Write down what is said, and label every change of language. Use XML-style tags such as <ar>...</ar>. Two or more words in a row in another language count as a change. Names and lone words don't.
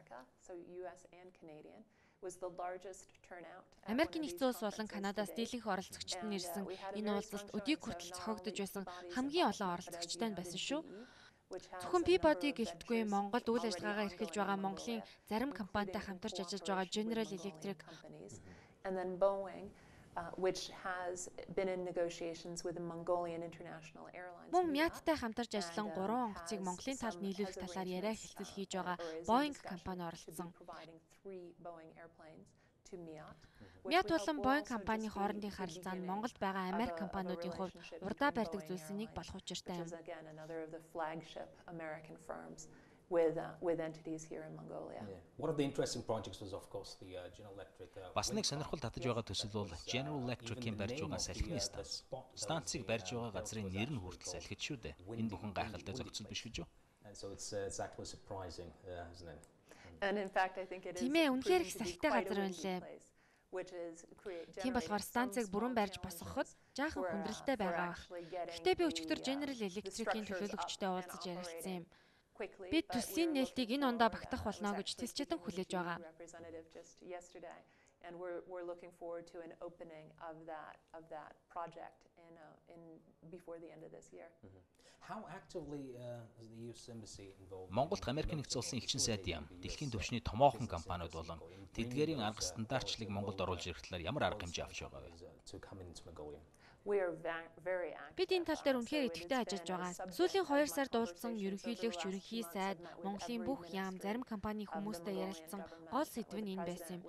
<mn>Америкийн нэгдсэн улс болон Канадаас дийлэнх оролцогчид нь ирсэн энэ уулзалт өдийг хүртэл зохиогдож байсан хамгийн олон оролцогчтой нь байсан шүү. Зөвхөн Peabody гэлтгүй Монголд үйл ажиллагаагаа эрхэлж байгаа Монголын зарим компанитай хамтарч ажиллаж байгаа General Electric</mn> <en>and then Boeing which has been in negotiations with the Mongolian International Airlines.</en> <mn>Мөн Мяттай хамтарч ажиллан 3 онгоцыг Монголын талд нийлүүлэх талаар яриа хэлцэл хийж байгаа Boeing компани оролцсон. Мят болон Boeing компани хоорондын харилцаа нь Монголд байгаа Америк компаниудын хувьд урдаа барьдаг зүйлсийн нэг болох учиртай юм.</mn> <en>With entities here in Mongolia. One of the interesting projects was of course the General Electric.</en> <mn>Бас нэг сонирхол татаж байгаа төсөл бол General Electric-ийн барьж байгаа салхины станц. Станцыг барьж байгаа газрын нэр нь хүртэл салхид шүү дээ. Энэ бүхэн гайхалтай зохицол биш гэж юу?</mn> <en>And so it's actually surprising, isn't it? And in fact I think it is.</en> <mn>Тиймээ үнэхээр их салхитай газар байна лээ. Тийм болохоор станцыг бүрэн барьж босгоход жаахан хүндрэлтэй байгаа. Гэхдээ би өчигдөр General Electric-ийн төлөөлөгчтэй уулзаж ярилцсан юм. Бид төслийн нээлтийг энэ ондоо багтаах болно гэж тэсчэтэн хүлээж байгаа.</mn> <en>And we're looking forward to an opening of that project in before the end of this year. How actively is the US embassy involved?</en> <mn>Монголд Америкийн нэгдсэн улсын элчин сайд юм. Дэлхийн түвшний томоохон компаниуд болон тэдгээрийн арга стандартчлыг Монголд оруулж ирэх талаар ямар арга хэмжээ авч байгаа вэ? Бид энэ тал дээр үнэхээр идэвхтэй ажиллаж байгаа. Сүүлийн 2 сард уулзсан ерөнхийлөгч, ерөнхий сайд, Монголын бүх яам, зарим компани хүмүүстэй ярилцсан гол сэдв нь энэ байсан юм.</mn>